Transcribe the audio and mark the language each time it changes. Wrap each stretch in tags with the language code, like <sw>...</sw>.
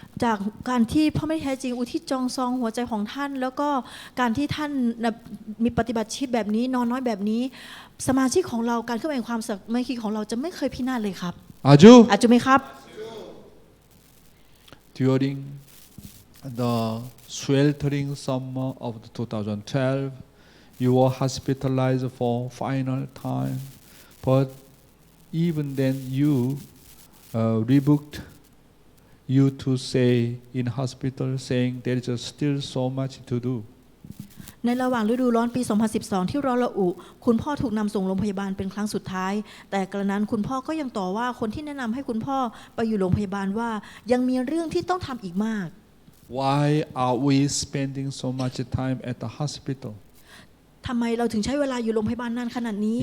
<th>จากการที่พ่อไม่แท้จริงอุทิศจองซองหัวใจของท่านแล้วก็การที่ท่านมีปฏิบัติชีวิตแบบนี้นอนน้อยแบบนี้สมาชิกของเราการเคลื่อนไหวความสามัคคีของเราจะไม่เคยพินาศเลยครับอาจุไหมครับ</th> <en>During the sweltering summer of 2012, you were hospitalized for final time, but even then you rebuked you to say in hospital saying there is still so much to do.</en> <th>ในระหว่างฤดูร้อนปี 2012 ที่ร้อนระอุคุณพ่อถูกนำส่งโรงพยาบาลเป็นครั้งสุดท้ายแต่กระนั้นคุณพ่อก็ยังต่อว่าคนที่แนะนำให้คุณพ่อไปอยู่โรงพยาบาลว่ายังมีเรื่องที่ต้องทำอีกมาก</th> <en>Why are we spending so much time at the hospital?</en> <th>ทำไมเราถึงใช้เวลาอยู่โรงพยาบาลนานขนาดนี้</th>